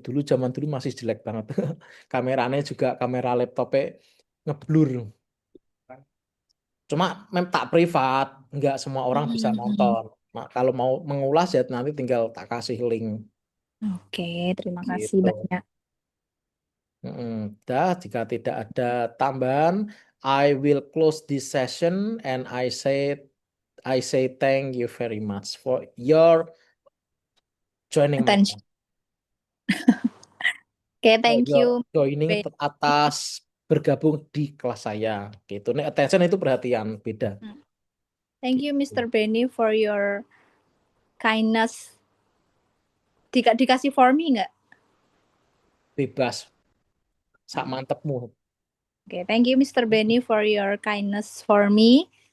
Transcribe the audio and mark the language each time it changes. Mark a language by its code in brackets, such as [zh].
[id] Zaman dulu masih jelek banget. Kameranya juga kamera laptopnya ngeblur. Cuma tak privat, nggak semua orang bisa Hmm. nonton. Nah, kalau mau mengulas ya nanti tinggal tak kasih link Oke, terima kasih gitu. banyak. Dah, jika tidak ada tambahan, [en] I will close this session and I say thank you very much for your joining my Attention. class. Oke, For thank your you. joining Benny. [id] atas bergabung di kelas saya. Gitu. Nih, attention itu perhatian, beda. [en] Thank you, [id] Gitu. [en] Mr. Benny, for your kindness. [id] Dikasih [en] for me [id] nggak? Bebas, sak mantepmu. [en] Oke, thank you, Mr. Benny, for your kindness for me.